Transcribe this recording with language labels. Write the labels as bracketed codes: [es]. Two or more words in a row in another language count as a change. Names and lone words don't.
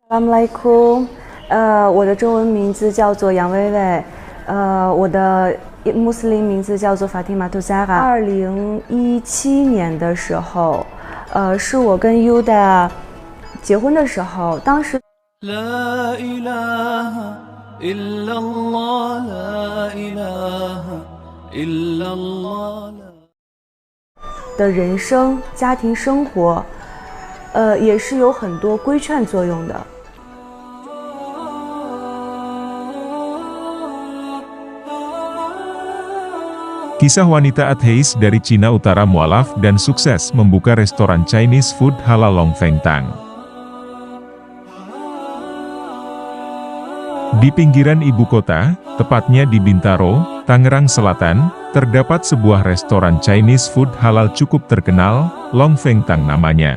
[zh] Assalamualaikum，我的中文名字叫做杨薇薇，我的穆斯林名字叫做法蒂玛·图扎哈。2017年的时候，是我跟 Yuda 结婚的时候，当时。 [ar] لا إله إلا الله لا إله إلا الله [zh] 的人生、家庭生活，也是有很多规劝作用的。 [id] Kisah wanita ateis dari Cina Utara mualaf dan sukses membuka restoran [en] Chinese food [id] halal Long Feng Tang. Di pinggiran ibu kota, tepatnya di Bintaro, Tangerang Selatan, terdapat sebuah restoran [en] Chinese food [id] halal cukup terkenal, Long Feng Tang namanya.